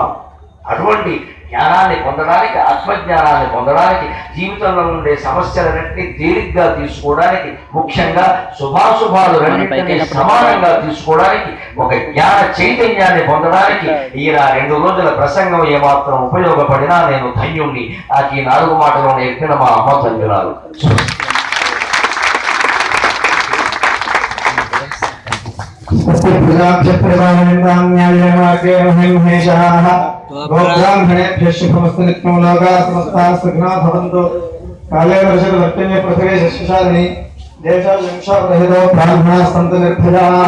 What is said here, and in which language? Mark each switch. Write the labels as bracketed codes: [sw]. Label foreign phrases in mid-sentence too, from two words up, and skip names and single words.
[te] అటువంటి జ్ఞానాన్ని పొందడానికి, ఆత్మజ్ఞానాన్ని పొందడానికి, జీవితంలో ఉండే సమస్యలన్నింటినీ తేలిగ్గా తీసుకోవడానికి, ముఖ్యంగా శుభాశుభాలు రెండింటినీ సమానంగా తీసుకోవడానికి, ఒక జ్ఞాన చైతన్యాన్ని పొందడానికి ఈయన 2 రోజుల ప్రసంగం ఏమాత్రం ఉపయోగపడినా నేను ధన్యుణ్ణి. నాకు ఈ 4 మాటలు నేర్పిన మా అమ్మ తండ్రులారు. [sa] गोब्राह्मणेभ्यः शुभमस्तु नित्यं लोकाः समस्ताः सुखिनो भवन्तु। काले वर्षवर्तने पृथिवी शस्यशालिनी देशविंशोरहितो ब्राह्मणाः सन्तु निर्भयाः।